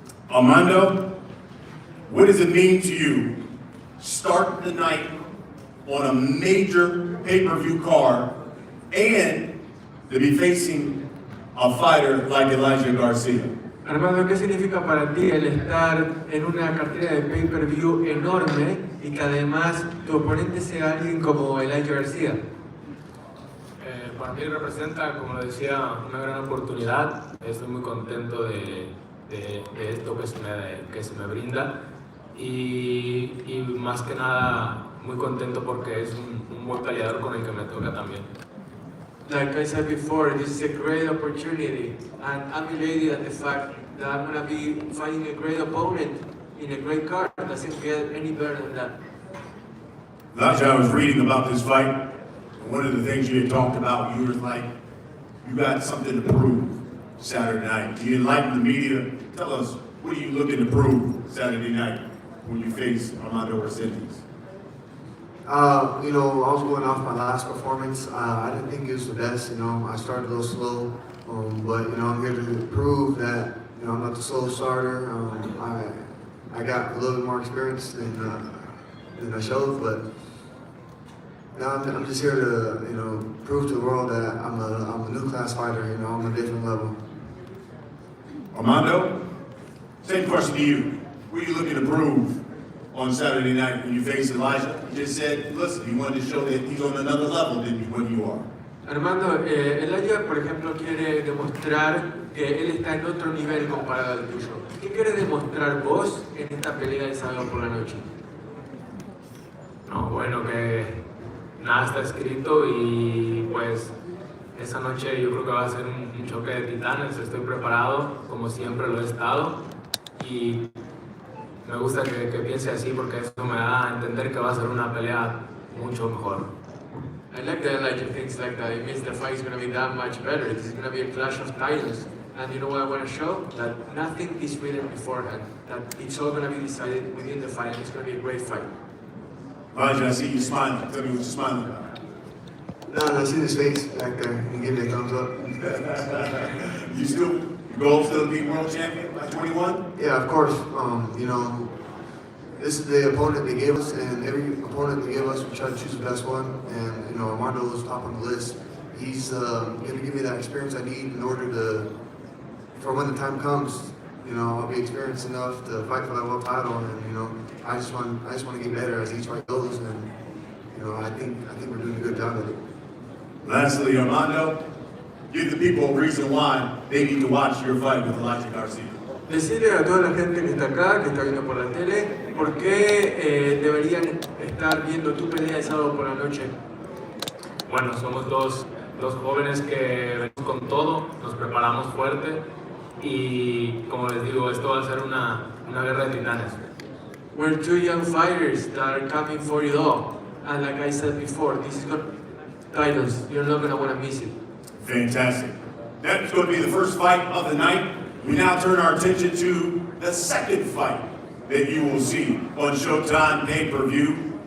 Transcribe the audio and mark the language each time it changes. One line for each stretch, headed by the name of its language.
English: Armando, what does it mean to you start the night on a major pay-per-view card and to be facing a fighter like Elijah Garcia?
Spanish: Armando, ¿qué significa para ti el estar en una cartera de pay-per-view enorme y que además tu oponente sea alguien como Elijah Garcia? Para mí representa, como lo decía, una gran oportunidad. Estoy muy contento de esto que se me brinda y más que nada muy contento porque es un buen peleador con el que me toca también.
English: Like I said before, this is a great opportunity, and I'm elated at the fact that I'm going to be fighting a great opponent in a great card. It doesn't get any better than that. Elijah, I was reading about this fight, and one of the things you had talked about, you were like, you got something to prove Saturday night. You enlighten the media. Tell us, what are you looking to prove Saturday night when you face Armando Resendiz? You know, I was going off my last performance. I didn't think it was the best, you know. I started a little slow, but, you know, I'm here to prove that, you know, I'm not the slow starter. I got a little bit more experience than I showed, but now I'm just here to, you know, prove to the world that I'm a new class fighter, you know, I'm a different level. Armando, same question to you. What are you looking to prove on Saturday night when you face Elijah? You just said, listen, you wanted to show that he's on another level than what you are.
Spanish: Armando, Elijah, por ejemplo, quiere demostrar que él está en otro nivel comparado al tuyo. ¿Qué quieres demostrar vos en esta pelea de sábado por la noche? No, bueno, que nada está escrito y pues esa noche yo creo que va a ser un choque de titanes. Estoy preparado, como siempre lo he estado, y me gusta que piense así porque eso me da a entender que va a ser una pelea mucho mejor.
English: I like that Elijah thinks like that. It means the fight is going to be that much better. It's going to be a clash of titans. And you know what I want to show? That nothing is written beforehand. That it's all going to be decided within the fight. It's going to be a great fight. Elijah, I see you smiling. Tell me what you're smiling about. No, I see his face back there. He gave me a thumbs up. Your goal still to be world champion by 21? Yeah, of course. You know, this is the opponent they gave us, and every opponent they gave us, we try to choose the best one. And, you know, Armando was top on the list. He's going to give me that experience I need in order to, for when the time comes, you know, I'll be experienced enough to fight for that world title. And, you know, I just want to get better as each fight goes. And, you know, I think we're doing a good job of it. Lastly, Armando, give the people a reason why they need to watch your fight with Elijah Garcia.
Spanish: Decirle a toda la gente que está acá, que está viendo por la tele, por qué deberían estar viendo tu pelea de sábado por la noche. Bueno, somos dos jóvenes que venimos con todo, nos preparamos fuerte y como les digo, esto va a ser una guerra de titanes.
English: We're two young fighters that are coming for it all. And like I said before, this is going titles. You're not going to want to miss it. Fantastic. That's going to be the first fight of the night. We now turn our attention to the second fight that you will see on Showtime pay-per-view.